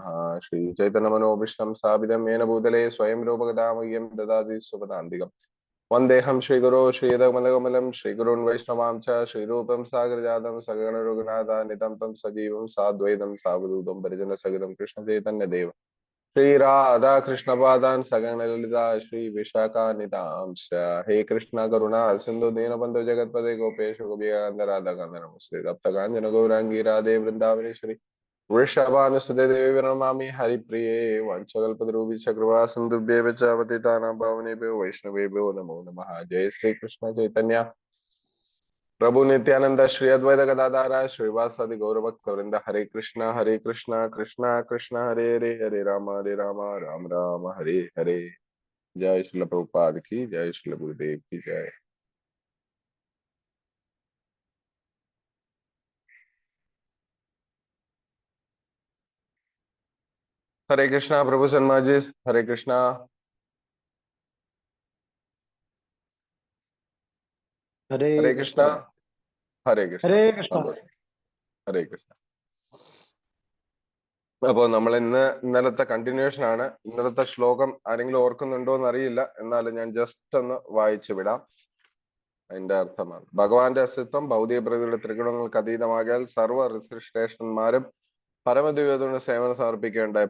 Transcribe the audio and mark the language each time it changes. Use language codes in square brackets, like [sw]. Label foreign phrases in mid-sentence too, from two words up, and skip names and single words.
[sa] ശ്രീ ചൈതന്യമനോഭീഷ്ടം സ്ഥാപിതം യേന ഭൂതലേ സ്വയം രൂപകഥാമഹ്യം ദദാതി സ്വപദാന്തികം. വന്ദേഹം ശ്രീഗുരോ ശ്രീയുതകമലകമലം ശ്രീഗുരുൻ വൈഷ്ണവാം ച ശ്രീരൂപം സാഗരജാതം സഗണ രഘുനാഥാനിതം തം സജീവം സാദ്വൈതം സാവധൂതം പരിജന സഹിതം കൃഷ്ണ ചൈതന്യദേവ श्री राधा कृष्ण पादान सगण ललिता श्री विशाखानितांश. हे कृष्णा करुणा सिंधु दीनबंधु जगतपते गोपेश गोपिकांत राधा कांत नमस्ते तप्त कांचन गौरांगी राधे वृंदावनेश्वरी वृषभानुसुते देवी प्रणमामि हरिप्रिये वंशकल्पतरुभ्यश्च कृपा सिन्धुभ्येव च पतितानां पावनेभ्यो वैष्णवेभ्यो नमो नमः. जय श्री कृष्ण चैतन्य प्रभु नित्यानंद श्री अद्वैत गदाधर श्रीवासादि गौरभक्त वृंद. हरे कृष्णा कृष्णा कृष्णा हरे हरे, हरे राम राम राम हरे हरे. [hi] जय श्री प्रभुपाद की जय, श्री गुरुदेव की जय. हरे कृष्णा प्रभु शर्मा जी. हरे कृष्णा. हरे कृष्णा. हरे कृष्णा. हरे कृष्णा. हरे कृष्ണ. [ml] അപ്പോ നമ്മൾ ഇന്നലത്തെ കണ്ടിന്യൂഷൻ ആണ്. ഇന്നലത്തെ ശ്ലോകം ആരെങ്കിലും ഓർക്കുന്നുണ്ടോ എന്ന് അറിയില്ല, എന്നാലും ഞാൻ ജസ്റ്റ് ഒന്ന് വായിച്ചു വിടാം. അതിന്റെ അർത്ഥമാണ്: ഭഗവാന്റെ അസ്തിത്വം ഭൗതിക പ്രകൃതിയുടെ ത്രിഗുണങ്ങൾക്ക് അതീതമാകിയാൽ സർവ്വ ഋഷിശ്രേഷ്ഠന്മാരും പരമദിവ്യതയുടെ സേവനം സമർപ്പിക്കേണ്ടായി.